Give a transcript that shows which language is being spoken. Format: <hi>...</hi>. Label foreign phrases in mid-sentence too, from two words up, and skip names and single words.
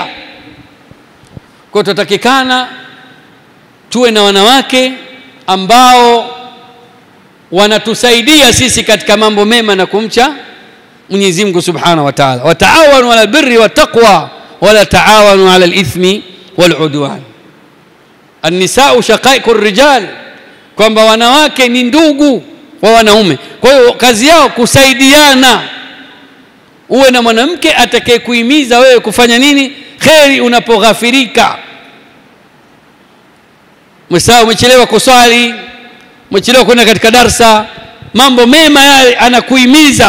<sw>Kwa tutatakikana tuwe na wanawake ambao wanatusaidia sisi katika mambo mema na kumcha Mwenyezi Mungu</sw> <ar>سبحانه وتعالى. وتعاونوا على البر والتقوى ولا تعاونوا على الإثم والعدوان. النساء شقائق الرجال,</ar> <sw>kwamba wanawake ni ndugu wa wanaume. Kwa hiyo kazi yao kusaidiana. Uwe na mwanamke atakayekuhimiza wewe kufanya nini, kheri unapoghafirika. Umechelewa kuswali, umechelewa kwenda katika darsa, mambo mema yale anakuhimiza.</sw>